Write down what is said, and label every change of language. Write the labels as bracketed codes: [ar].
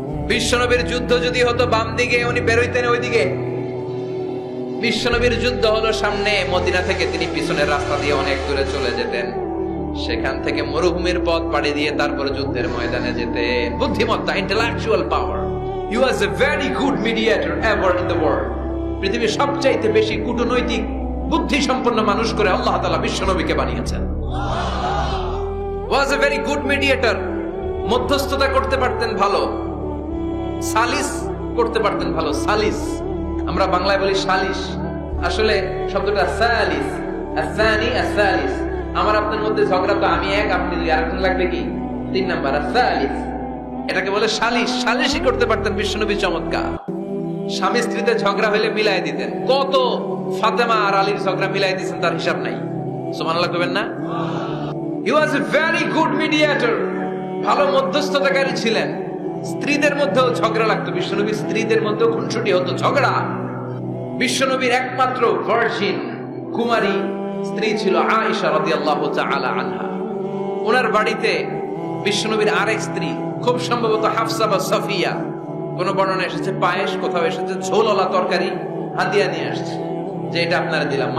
[bn] বিশ্বনবীর যুদ্ধ যদি হতো বাম দিকে, উনি বেরোইতেন ওইদিকে। বিশ্বনবীর যুদ্ধ হলো সামনে, মদিনা থেকে তিনি পিছনের রাস্তা দিয়ে অনেক দূরে চলে যেতেন। সেখান থেকে মরুভূমির পথ পাড়ি দিয়ে তারপর যুদ্ধের ময়দানে যেতেন। বুদ্ধিমত্তা, intellectual power. [en] He was a very good mediator ever in the world. [bn] পৃথিবীর সবচাইতে বেশি কূটনৈতিক বুদ্ধি সম্পন্ন মানুষ করে আল্লাহ তাআলা বিশ্বনবীকে বানিয়েছেন। [en] Was a very good mediator. [bn] মধ্যস্থতা করতে পারতেন ভালো, সালিস করতে পারতেন ভালো। সালিস আমরা বাংলায় বলি সালিশ, আসলে শব্দটা সালিস, আসানি আসালিস। আমার আপনার মধ্যে ঝগড়া তো আমি এক, আপনি দুই, আরেকজন লাগবে কি 3 নাম্বার, সালিস। এটাকে বলে সালিশ। সালিশই করতে পারতেন বিশ্বনবী, চমৎকার। স্বামী স্ত্রীতে ঝগড়া হলে মিলাই দিতেন। কত ফাতেমা আর আলীর ঝগড়া মিলাই দিয়েছেন তার হিসাব নাই। সুবহানাল্লাহ কইবেন না? [en] He was a very good mediator. [bn] ভালো মধ্যস্থতাকারী ছিলেন। স্ত্রীদের মধ্যেও ঝগড়া লাগতো, বিশ্বনবীর স্ত্রীদের মধ্যেও খুনসুটি হতো, ঝগড়া। বিশ্বনবীর একমাত্র ভার্জিন কুমারী স্ত্রী ছিল আয়েশা রাদিয়াল্লাহু তাআলা আনহা। ওনার বাড়িতে বিশ্বনবীর আরেক স্ত্রী, খুব সম্ভবত হাফসা বা সাফিয়া, কোন বর্ণনা এসেছে পায়েস, কোথাও এসেছে ঝোলওয়ালা তরকারি হাদিয়া নিয়ে আসছে, যে এটা আপনারা দিলাম।